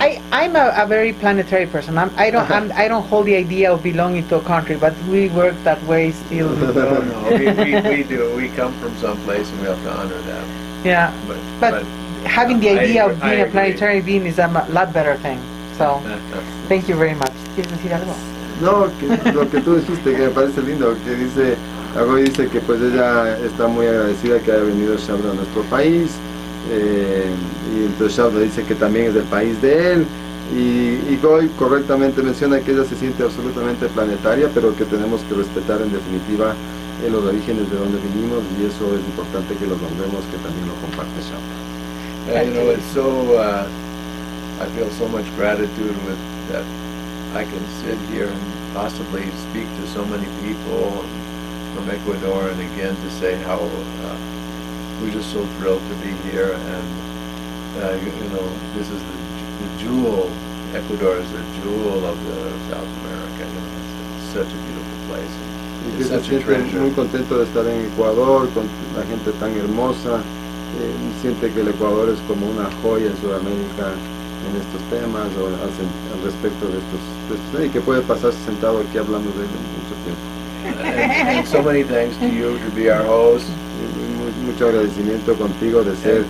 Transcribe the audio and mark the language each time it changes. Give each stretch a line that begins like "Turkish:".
English: I'm a very planetary person. I don't hold the idea of belonging to a country, but we work that way still. No, we do. We come from someplace, and we have to honor that. Yeah, but having the idea of being a planetary being is a lot better thing. So, thank you very much.
Spanish: ¿Quieres decir algo? No, lo que tú dijiste, que me parece lindo, que dice, Agoy dice que pues ella está muy agradecida que haya venido Shabda a nuestro país, y entonces Shabda dice que también es del país de él, y Goy correctamente menciona que ella se siente absolutamente planetaria, pero que tenemos que respetar en definitiva los orígenes de donde vinimos, y eso es importante que lo nombremos, que también lo comparte Shabda.
English: You know, it's so, I feel so much gratitude with that. I can sit here and possibly speak to so many people from Ecuador, and again to say how we're just so thrilled to be here, and you know, this is the jewel. Ecuador is the jewel of South America. You know, it's such a beautiful place.
Spanish: Y que
English: It's
Spanish: se
English: such a
Spanish: siente
English: treasure.
Spanish: muy contento de estar en Ecuador, con la gente tan hermosa. Siente que el Ecuador es como una joya en Sudamérica en estos temas o al respecto de estos y que puede pasarse sentado aquí hablando de él mucho tiempo.
English: And so many thanks to you to be our host.
Spanish: Mucho agradecimiento contigo de ser